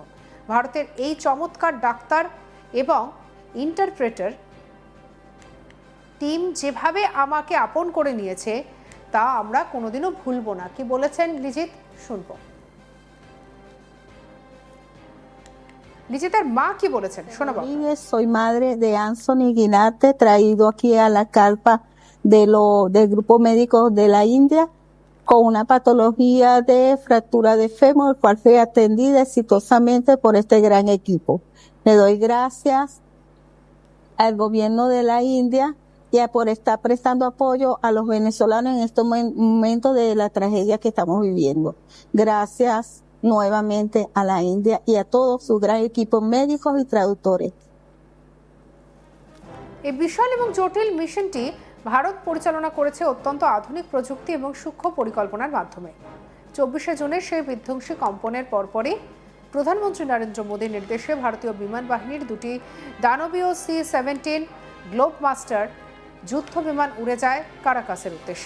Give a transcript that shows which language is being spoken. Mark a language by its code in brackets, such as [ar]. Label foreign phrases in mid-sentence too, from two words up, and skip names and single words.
[bn] ভারতের এই চমৎকার ডাক্তার এবং ইন্টারপ্রেটার টিম যেভাবে আমাকে আপন করে নিয়েছে তা আমরা কোনোদিনও ভুলবো না। কি বলেছেন লিজিত, শুনবো। লিজিতের মা কি বলেছেন, শোনাবো। [es] Soy madre de Anthony Guinarte, traído aquí a la carpa del grupo médico de la India con una patología de fractura de fémur, cual fue atendida exitosamente por este gran equipo. Le doy gracias al gobierno de la India y por estar prestando apoyo a los venezolanos en estos momentos de la tragedia que estamos viviendo. Gracias nuevamente a la India y a todo su gran equipo médicos y traductores. [bn] এই বিশাল এবং জটিল মিশনটি ভারত পরিচালনা করেছে অত্যন্ত আধুনিক প্রযুক্তি এবং সূক্ষ্ম পরিকল্পনার মাধ্যমে। 24শে জুনের সেই বিধ্বংসী কম্পনের পরপরই প্রধানমন্ত্রী নরেন্দ্র মোদীর নির্দেশে ভারতীয় বিমান বাহিনীর দুটি দানবীয় C-17 গ্লোবমাস্টার যুদ্ধ বিমান উড়ে যায় কারাকাসের উদ্দেশ্যে।